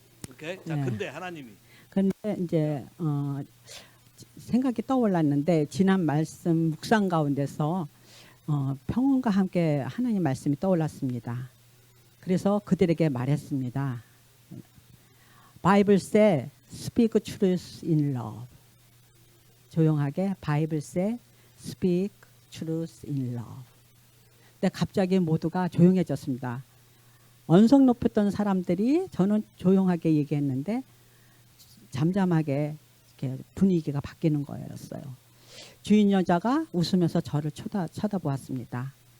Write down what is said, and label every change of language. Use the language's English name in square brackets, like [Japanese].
[Korean] 오케이? 자, 네. 근데 하나님이 근데 이제 생각이 떠올랐는데 지난 말씀 묵상 가운데서 평온과 함께 하나님 말씀이 떠올랐습니다. 그래서 그들에게 말했습니다. [English] 바이블 say speak truth in love. [Korean] 조용하게 [English] 바이블 say speak truth in love. [Korean] 근데 갑자기 모두가 조용해졌습니다. 언성 높였던 사람들이 저는 조용하게 얘기했는데 잠잠하게 이렇게 분위기가 바뀌는 거였어요. 주인 여자가 웃으면서 저를 쳐다보았습니다.